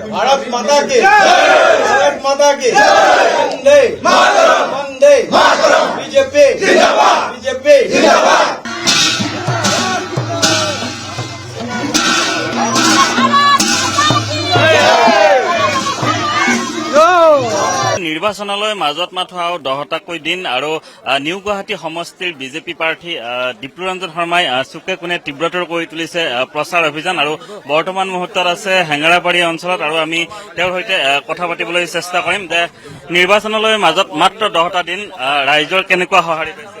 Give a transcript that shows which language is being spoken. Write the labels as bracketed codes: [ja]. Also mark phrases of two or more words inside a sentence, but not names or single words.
[hi] भारत माता की भारत माता की वंदे मातरम वंदे मातरम बीजेपी जिंदाबाद बीजेपी जिंदाबाद [as] নিৰ্বাচনলৈ মাজত মাথোঁ আৰু 10টাকৈ দিন আৰু নিউ গুৱাহাটী সমষ্টিৰ বিজেপি প্ৰাৰ্থী ডিপ্লুৰঞ্জন শৰ্মাই চুকে কোণে তীব্ৰতৰ কৰি তুলিছে প্ৰচাৰ অভিযান আৰু বৰ্তমান মুহূৰ্তত আছে হেঙেৰাবাৰী অঞ্চলত আৰু আমি তেওঁৰ সৈতে কথা পাতিবলৈ চেষ্টা কৰিম যে নিৰ্বাচনলৈ মাজত মাত্ৰ 10টা দিন ৰাইজৰ কেনেকুৱা সঁহাৰি পাইছে।